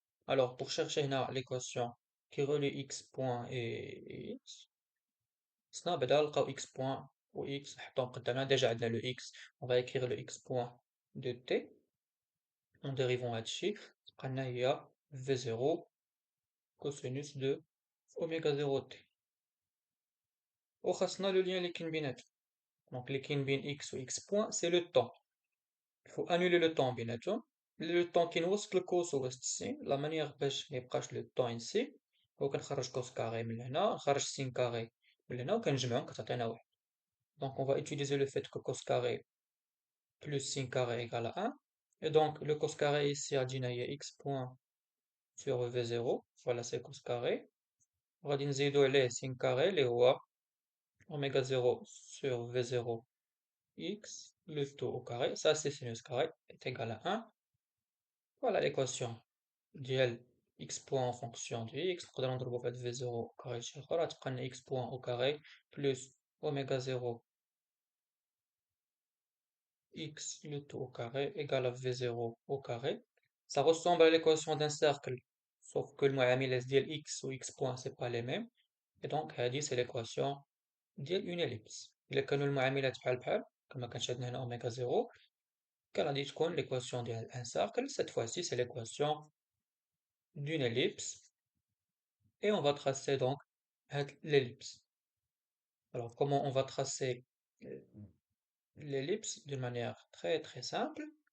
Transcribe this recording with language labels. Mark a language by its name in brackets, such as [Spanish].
[French] Alors, pour chercher [Arabic] هنا [French] l'équation qui relie x point et x, [Arabic] خصنا بعدا نلقاو [French] x point و x [Arabic] نحطهم قدامنا ديجا عندنا [French] le x. On va écrire le x point de t en dérivant [Arabic] هادشي تبقى لنا هي [French] v0 cosinus de oméga 0 t. [Arabic] وخاصنا [French] le lien [Arabic] اللي كاين بيناتهم. [French] Donc [Arabic] اللي كاين بين [French] x و x point c'est le temps. Il faut annuler le temps [Arabic] بيناتهم. [French] Le temps [Arabic] كاين وسط الكوس ووسط السين. [French] La manière [Arabic] باش ميبقاش [French] le temps ici [Arabic] هو كنخرج كوس كاري من هنا نخرج سين كاري من هنا وكنجمعهم كتعطينا واحد. [French] Donc on va utiliser le fait que cos carré plus sin carré égale à 1. Et donc le cos carré ici a dit x point sur v0. Voilà c'est cos carré. [Arabic] غادي نزيدو عليه [French] sin carré [Arabic] اللي هو [French] oméga 0 sur v0 x le tout au carré. Ça c'est sinus carré est égal à 1. Voilà l'équation ديال x point en fonction de x. [Arabic] نقدرو نضربو في هاد [French] v0 au carré [Arabic] شي اخر غتبقى لنا [French] x point au carré plus oméga 0 x le tout au carré égale à v0 au carré. Ça ressemble à l'équation d'un cercle, sauf que le [Arabic] معاملات ديال [French] x ou x point c'est pas les mêmes. Et donc [Arabic] هذه [French] c'est l'équation [Arabic] ديال [French] une ellipse. [Arabic] إلا كانوا المعاملات بحال كما كانش عندنا هنا oméga 0 غادي تكون [French] l'équation ديال un cercle. Cette fois-ci, c'est l'équation d'une ellipse. Et on va tracer donc l'ellipse. Alors, comment on va tracer euh, l'ellipse? De manière très très simple.